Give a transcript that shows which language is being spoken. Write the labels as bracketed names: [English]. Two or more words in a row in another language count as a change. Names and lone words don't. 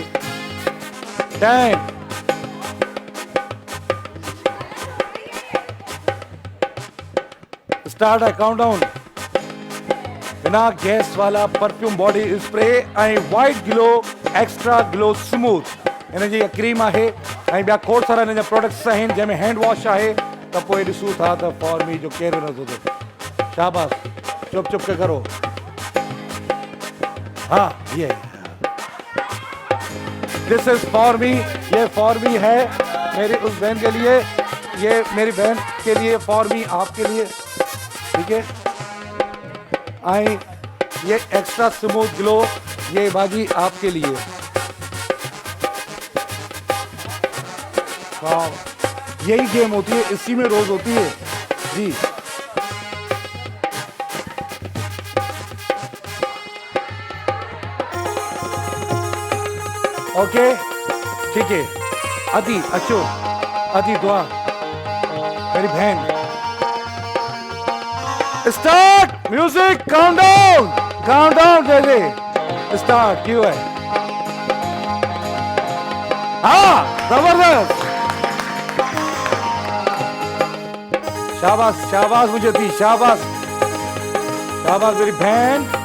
[Urdu] 10 اسٹارٹ ہے کاؤنٹ ڈاؤن. [Sindhi] बिना गैस वाला [English] perfume body spray [Sindhi] ऐं वाइट ग्लो एक्स्ट्रा ग्लो स्मूथ इन जी क्रीम आहे ऐं ॿिया खोड़ सारा इन जा प्रोडक्ट्स आहिनि जंहिंमें [English] hand wash [Sindhi] आहे। त पोइ ॾिसूं था त [English] for me [Sindhi] जो केरु नथो थिए। [Urdu] शाबाश, چپ چپ کے کرو. ہاں یہ [English] this is for me, [Urdu] یہ [English] for me [Urdu] ہے میری اس بہن کے لیے، یہ میری بہن کے لیے, [English] for me [Urdu] آپ کے لیے، ٹھیک ہے. آئی یہ ایکسٹرا سموتھ گلو یہ باجی آپ کے لیے. یہی گیم ہوتی ہے، اسی میں روز ہوتی ہے جی. اوکے ٹھیک ہے. [Sindhi] अदी अच्छो, अदी दुआ [Urdu] میری بہن. [English] start music, [Urdu] کاؤنٹ ڈاؤن دے دے. اسٹارٹ کیوں ہے? ہاں زبردست، شاباش شاباش مجھے دی، شاباش شاباش میری بہن.